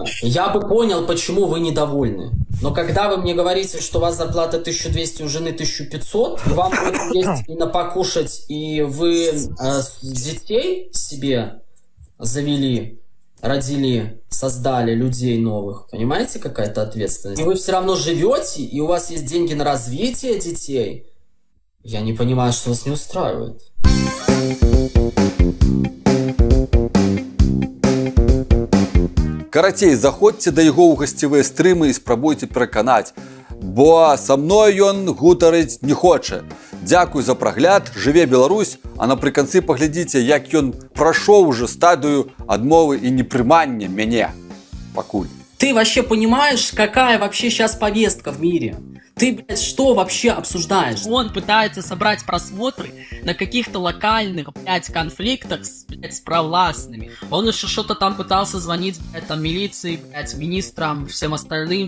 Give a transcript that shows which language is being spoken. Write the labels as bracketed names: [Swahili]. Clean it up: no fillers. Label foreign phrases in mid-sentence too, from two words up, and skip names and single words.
[Russian] Я бы понял, почему вы недовольны. Но когда вы мне говорите, что у вас зарплата 1200, у жены 1500, и вам есть и на покушать, и вы детей себе завели, родили, создали людей новых, понимаете, какая-то ответственность? И вы все равно живете, и у вас есть деньги на развитие детей. Я не понимаю, что вас не устраивает. [Belarusian] Карацей, заходзьце да яго ў гасцевыя стрымы і спрабуйце пераканаць, бо са мной ён гутарыць не хоча. Дзякуй за прагляд, жыве Беларусь, а напрыканцы паглядзіце, як ён прайшоў уже стадыю адмовы і непрымання мяне. Пакуль. [Russian] Ты вообще понимаешь, какая вообще сейчас повестка в мире? Ты, блядь, что вообще обсуждаешь? Он пытается собрать просмотры на каких-то локальных, блядь, конфликтах с провластными. Он еще что-то там пытался звонить, блядь, там, милиции, блядь, министрам, всем остальным.